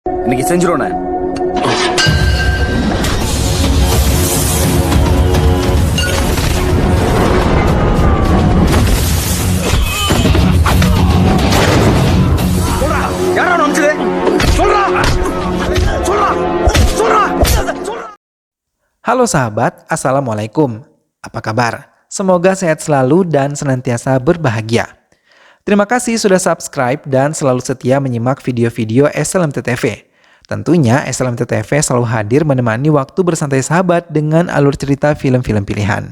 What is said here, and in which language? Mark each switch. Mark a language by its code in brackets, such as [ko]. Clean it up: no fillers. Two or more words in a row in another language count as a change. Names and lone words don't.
[ta] இன்னைக்கு செஞ்சிரோண்ணே. சொல்றா, யாரா நம்பிச்சது? சொல்றா, சொல்றா, சொல்றா, சொல்றா. [id] Halo sahabat, Assalamualaikum. Apa kabar? Semoga sehat selalu dan senantiasa berbahagia. Terima kasih sudah subscribe dan selalu setia menyimak video-video SLMT TV. Tentunya SLMT TV selalu hadir menemani waktu bersantai sahabat dengan alur cerita film-film pilihan.